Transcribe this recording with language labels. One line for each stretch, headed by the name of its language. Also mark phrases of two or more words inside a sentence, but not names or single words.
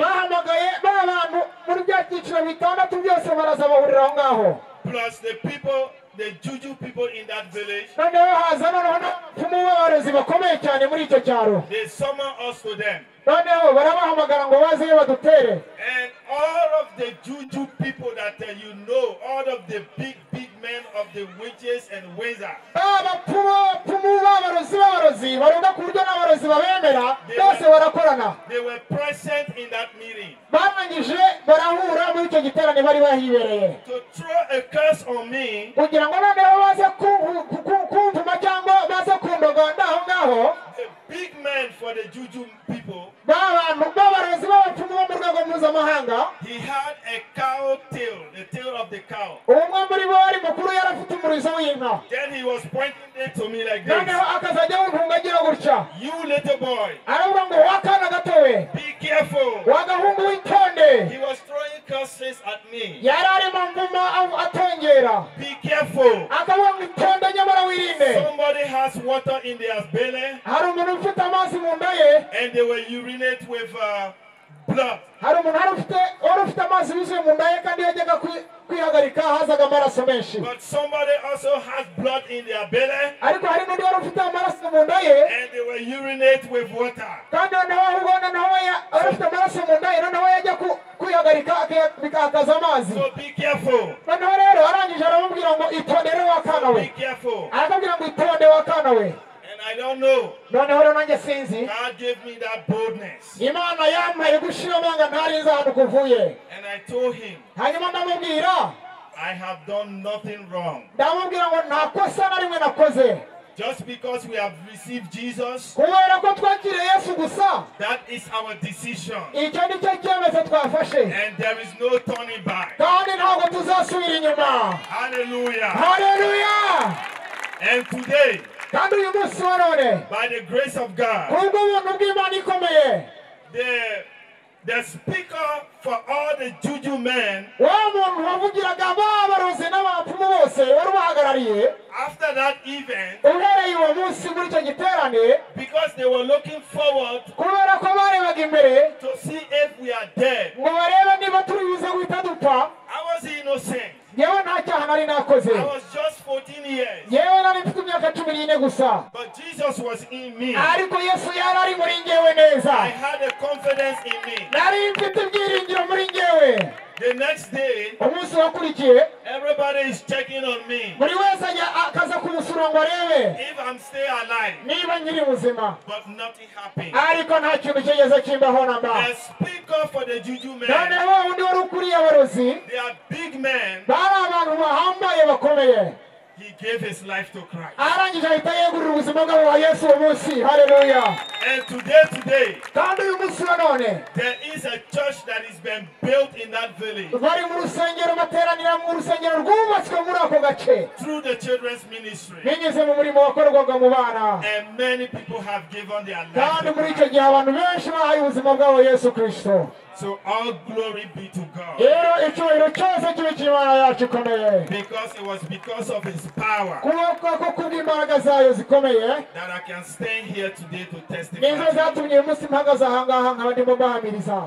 Kinyarwanda: bahamagaye b'abantu muri bya byiciro bitandatu byose baraza bahurira aho ngaho,
English: Plus the people, the juju people in that village.
Kinyarwanda: noneho haza noneho n'abapfumu b'abarezi bakomeye cyane muri icyo cyaro,
English: They summoned us to them.
Kinyarwanda: noneho barabahamagara ngo bazeyo badutere.
English: And all of the juju people that you know, all of the big men of the witches and wizards.
Kinyarwanda: abapfumu b'abarozi baronda ku buryo n'abarozi babemera bose barakorana.
English: They were present in that meeting.
Kinyarwanda: barangije barahura muri icyo giterane bari bahibereye
English: To throw a curse on me.
Kinyarwanda: kugira ngo noneho baze kumvuma cyangwa baze kundogonda aho ngaho.
English: The big man for the juju people.
Kinyarwanda: b'abantu b'abarozi b'abapfumu bo mu rwego mpuzamahanga.
English: He had a cow tail, the tail of the cow.
Kinyarwanda: umwe muri bo wari mukuru yari afite umurizo w'inka,
English: Then he was pointing it to me like this.
Kinyarwanda: noneho akazajya wuntunga agira gutya,
English: You little boy,
Kinyarwanda: aravuga ngo wakana gatowe,
English: be careful.
Kinyarwanda: wagahungu w'itonde.
English: He was throwing curses at me.
Kinyarwanda: yari arimo mvuma atongera,
English: Be careful.
Kinyarwanda: akavuga ngo itonde nyamara wirinde.
English: Somebody has water in their belly
Kinyarwanda: hari umuntu ufite amazi mu nda ye,
English: and they will urinate with blood.
Kinyarwanda: hari umuntu wari ufite amazi yuzuye mu nda ye kandi yajyaga kwihagarika hazaga amaraso menshi.
English: But somebody also has blood in their belly
Kinyarwanda: ariko hari n'undi wari ufite amaraso mu nda ye
English: and they will urinate with water.
Kinyarwanda: kandi noneho ahubwo noneho wari ufite amaraso mu nda ye, noneho yajya kwihagarika bikakaza amazi.
English: So be careful.
Kinyarwanda: noneho rero arangije aramubwira ngo itondere wakana we,
English: Be careful.
Kinyarwanda: arakabwira ngo itonde wakana we.
English: And I don't know.
Kinyarwanda: noneho rero nanjye sinzi,
English: God gave me that boldness.
Kinyarwanda: imana yampaye gushira amanga ntarinze ahantu kuvuye.
English: And I told him,
Kinyarwanda: hanyuma ndamubwira
English: I have done nothing wrong.
Kinyarwanda: ndamubwira ngo nta kosa na rimwe nakoze,
English: Just because we have received Jesus,
Kinyarwanda: kubera ko twakiriye Yesu gusa,
English: that is our decision.
Kinyarwanda: icyo ni cyo cyemezo twafashe
English: And there is no turning back.
Kinyarwanda: kandi ntabwo tuzasubira inyuma.
English: Hallelujah.
Kinyarwanda: Haleluya.
English: And today,
Kinyarwanda: kandi uyu munsi wa none
English: by the grace of God,
Kinyarwanda: kubwo ubuntu bw'Imana ikomeye,
English: the speaker for all the juju men,
Kinyarwanda: wa muntu wavugiraga b'abarozi n'abapfumu bose wari ubahagarariye,
English: after that event,
Kinyarwanda: uhereye uwo munsi muri icyo giterane,
English: because they were looking forward
Kinyarwanda: kubera ko barebaga imbere
English: to see if we are dead,
Kinyarwanda: ngo barebe niba turi buze guhita dupfa,
English: I was innocent.
Kinyarwanda: yewe nta cyaha nari nakoze,
English: I was just 14 years.
Kinyarwanda: yewe nari mfite imyaka 14 gusa,
English: But Jesus was in me.
Kinyarwanda: ariko Yesu yari ari muri njyewe neza,
English: I had a confidence in me.
Kinyarwanda: nari mfite ibyiringiro muri njyewe.
English: The next day,
Kinyarwanda: umunsi wakurikiye
English: everybody is checking on me.
Kinyarwanda: buri wese akaza kumusura ngo arebe
English: If I'm still alive,
Kinyarwanda: niba nkiri muzima,
English: but nothing happened.
Kinyarwanda: ariko nta kintu kigeze kimbaho namba.
English: The speaker for the juju men,
Kinyarwanda: noneho undi wari ukuriye abarozi
English: they are big men.
Kinyarwanda: bari abantu bahambaye bakomeye,
English: He gave his life to Christ.
Kinyarwanda: arangije ahita yegurira ubuzima bwabo wa Yesu uwo munsi. Haleluya.
English: And today,
Kinyarwanda: kandi uyu munsi wa none
English: there is a church that is being built in that village
Kinyarwanda: bari mu rusengero, bateranira mu rusengero rwubatswe muri ako gace
English: through the children's ministry.
Kinyarwanda: binyuze mu murimo wakorwaga mu bana,
English: And many people have given their life
Kinyarwanda: kandi
English: to
Kinyarwanda: muri icyo
English: Christ.
Kinyarwanda: gihe abantu benshi bahaye ubuzima bwabo Yesu Kristo.
English: So all glory be to God.
Kinyarwanda: rero icyubahiro cyose kibe cy'Imana yacu ikomeye,
English: Because it was because of his power
Kinyarwanda: kuko kubw'imbaraga zayo zikomeye
English: that I can stand here today to
Kinyarwanda: nizo
English: testify.
Kinyarwanda: zatumye uyu munsi mpagaze aha ngaha nkaba ndimo mbahamiriza.